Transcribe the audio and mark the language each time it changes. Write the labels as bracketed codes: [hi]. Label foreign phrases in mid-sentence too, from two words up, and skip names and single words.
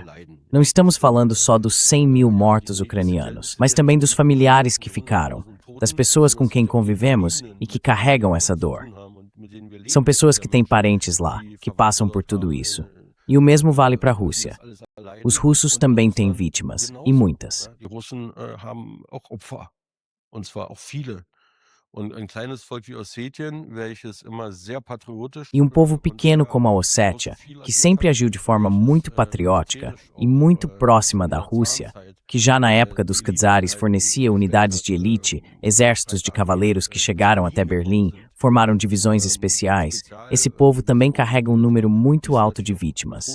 [pt] Não estamos falando só dos 100 mil mortos ucranianos, mas também dos familiares que ficaram, das pessoas com quem convivemos e que carregam essa dor. São pessoas que têm parentes lá, que passam por tudo isso. E o mesmo vale para a Rússia. Os russos também têm vítimas, e muitas. [de] Die Russen haben auch Opfer, und zwar auch viele. Und ein kleines Volk wie Ossetien, welches immer sehr patriotisch [pt] E um povo pequeno como a Ossétia, que sempre agiu de forma muito patriótica e muito próxima da Rússia, que já na época dos czares fornecia unidades de elite, exércitos de cavaleiros que chegaram até Berlim, formaram divisões especiais, esse povo também carrega um número muito alto de vítimas.